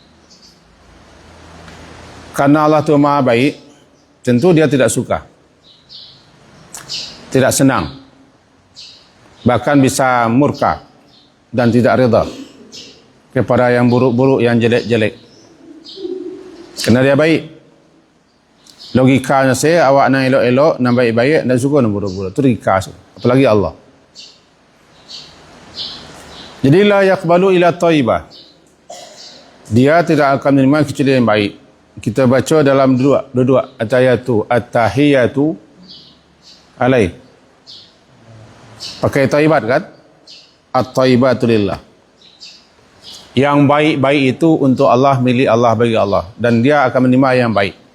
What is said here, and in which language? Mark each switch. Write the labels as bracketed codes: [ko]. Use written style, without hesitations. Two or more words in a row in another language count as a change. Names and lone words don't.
[id] Karena Allah tu maha baik, tentu dia tidak suka, tidak senang, bahkan bisa murka dan tidak reda kepada yang buruk-buruk, yang jelek-jelek. Kerana dia baik. Logikanya saya, [min] awak nak elok-elok, nak baik-baik, nak suka nak buruk-buruk. [id] Itu logika saya. Apalagi Allah. Jadi [ar] la yaqbalu ila thayyibah, [id] dia tidak akan menerima kecuali yang baik. Kita baca dalam dua ayat tu, [ar] at-tahiyatu alaih, [id] Pakai thayyibat kan? [ar] At-thayyibatu lillah. [id] Yang baik-baik itu untuk Allah, milik Allah, bagi Allah, dan dia akan menerima yang baik.